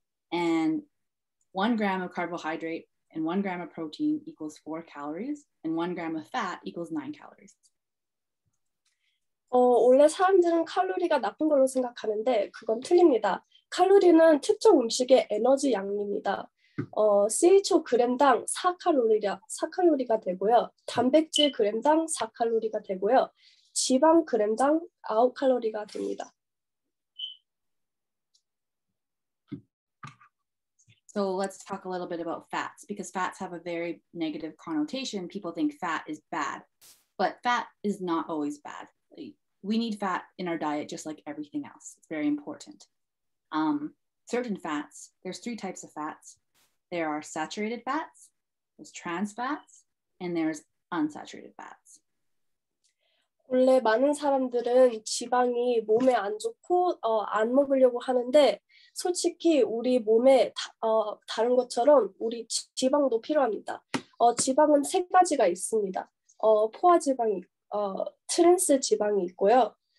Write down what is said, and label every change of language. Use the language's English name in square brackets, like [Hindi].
[English] And 1 gram of carbohydrate and 1 gram of protein equals 4 calories, and 1 gram of fat equals 9 calories. [Korean] 원래 사람들은 칼로리가 나쁜 걸로 생각하는데 그건 틀립니다. 칼로리는 특정 음식의 에너지 양입니다. [English] CHO [Korean] g당 4칼로리가 되고요. 단백질 g당 4칼로리가 되고요. 지방 g당 9칼로리가 됩니다. [English] So let's talk a little bit about fats, because fats have a very negative connotation. People think fat is bad, but fat is not always bad. We need fat in our diet just like everything else. It's very important. Certain fats, there's 3 types of fats. There are saturated fats, there's trans fats, and there's unsaturated fats. [Korean] 원래 많은 사람들은 지방이 몸에 안 좋고 안 먹으려고 하는데 솔직히 우리 몸에 다른 것처럼 우리 지방도 필요합니다. 지방은 3가지가 있습니다. 포화지방이 트랜스 지방이 있고요.